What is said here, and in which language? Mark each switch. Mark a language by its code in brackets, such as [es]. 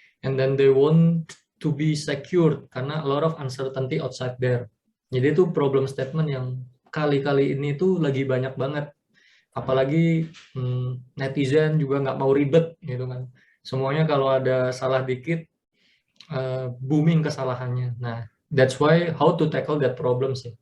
[en] And then they want to be secure karena a lot of uncertainty outside there. [id] Jadi itu problem statement yang kali-kali ini tuh lagi banyak banget. Apalagi netizen juga nggak mau ribet gitu kan. Semuanya kalau ada salah dikit booming kesalahannya. [en] Nah, that's why how to tackle that problem sih.